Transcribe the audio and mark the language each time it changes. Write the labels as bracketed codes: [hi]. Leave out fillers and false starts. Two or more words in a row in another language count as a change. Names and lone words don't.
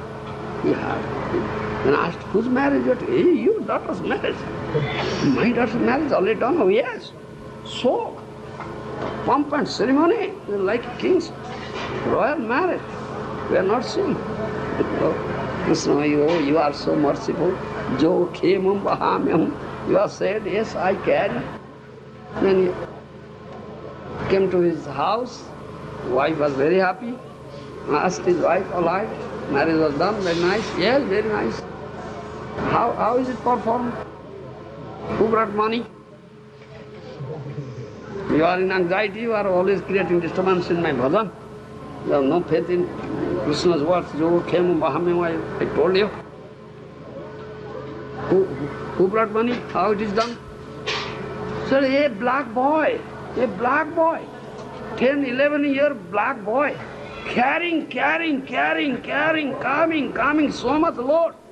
[en] And asked, whose marriage? Hey, your daughter's marriage. My daughter's marriage already done? Oh, yes. So, pomp and ceremony, like a king's royal marriage. We are not seeing. Oh, Krishna, you are so merciful. [sa] Jo khemam bahamyam. [en] You have said, yes, I can. Then he came to his house. Wife was very happy. Asked his wife, all right, marriage was done, very nice. Yes, very nice. How is it performed? Who brought money? You are in anxiety, you are always creating disturbance in my bhajan. You have no faith in Krishna's words. [sa] Jo khemam bahamyam, [en] I told you. Who brought money? How it is done? Sir, a black boy, 10, 11-year black boy, carrying, coming, so much load.